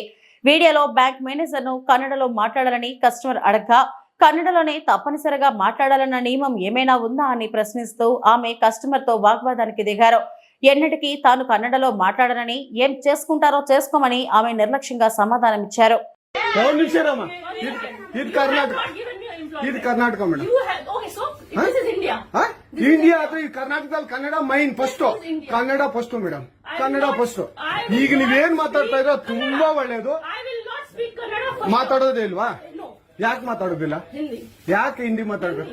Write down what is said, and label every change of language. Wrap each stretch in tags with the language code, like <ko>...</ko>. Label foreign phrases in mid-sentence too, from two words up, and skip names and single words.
<te>వీడియోలో బ్యాంక్ మేనేజర్ ను కన్నడలో మాట్లాడాలని కస్టమర్ అడగ్గా కన్నడలోనే తప్పనిసరిగా మాట్లాడాలన్న నియమం ఏమైనా ఉందా అని ప్రశ్నిస్తూ ఆమె కస్టమర్ తో వాగ్వాదానికి దిగారు. ఎన్నటికీ తాను కన్నడలో మాట్లాడనని, ఏం చేసుకుంటారో చేసుకోమని ఆమె నిర్లక్ష్యంగా సమాధానమిచ్చారు. ఇది కర్ణాటక మేడం,</te> <kn>ಇಂಡಿಯಾ ಅದು ಈ ಕರ್ನಾಟಕದಲ್ಲಿ ಕನ್ನಡ ಮೈನ್ ಫಸ್ಟ್, ಕನ್ನಡ</kn> <en>first madam,</en> <kn>ಕನ್ನಡ ಫಸ್ಟ್. ಈಗ ನೀವೇನ್ ಮಾತಾಡ್ತಾ ಇರೋ ತುಂಬಾ ಒಳ್ಳೇದು. ಮಾತಾಡೋದೇ ಇಲ್ವಾ? ಯಾಕೆ ಮಾತಾಡೋದಿಲ್ಲ? ಯಾಕೆ ಹಿಂದಿ ಮಾತಾಡ್ಬೇಕು?</kn>